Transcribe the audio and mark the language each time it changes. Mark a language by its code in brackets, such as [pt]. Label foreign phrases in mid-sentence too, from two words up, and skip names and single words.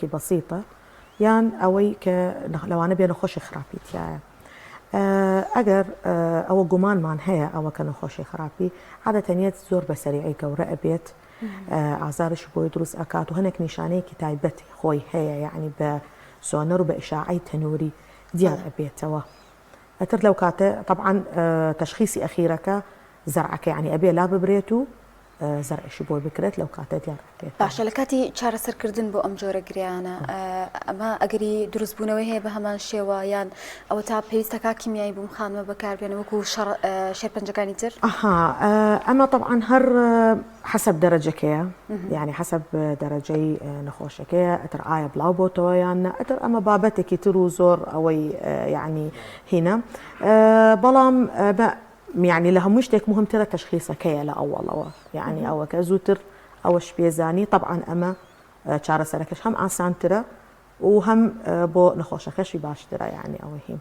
[ckb] بەسیطە یان ئەوەی کە لەوانە بێ نەخۆشی خراپیتیایە ئەگەر ئەوە گومانمان هەیە ئەوە کە نەخۆشی خراپی عادەتەنیەت زۆر بە سەریعی گەورە ئەبێت ئازارش بۆی دروست ئەکات و هەنێک نیشانەیەکی تایبەتی خۆی هەیە یعنی بە سۆنەر و بە ئیشاعی تەنووری دیار ئەبێتەوە ئەتر لەو کاتە طبعا تشخیصی ئەخیرەکە زەرعەکە یعنی ئەبێ لا ببرێت و زەرعشی بۆ بکرێت لەو کاتە دیار بێت باشە لە کاتی چارەسەرکردن بۆ ئەم جۆرە گریانە ئەمە ئەگەری دروستبوونەوەی هەیە بە هەمان شێوە یان ئەوە تا پێویستەکە کیمیایی بمخانمە بەکاربێنە وەکو شێرپەنجەکانی تر ئەمە طبعا هەر حسب دەرەجەکەیە يعني حسب دەرەجەی نەخۆشەکەیە ئەتر ئایا بڵاو بۆتەوە یان نە ئەتر ئەمە بابەتێکی تر و زۆر ئەوەی يعني هینە بەڵام يعني لە هەموو شتێک مهمترە تشخیصەکەیە لە ئەوڵەوە يعني ئەوە کە زووتر ئەوەش پێزانی طبعا ئەمە چارەسەرەکەش هەم ئاسانترە و هەم بۆ نەخۆشەکەشی باشترە يعني ئەوە هیم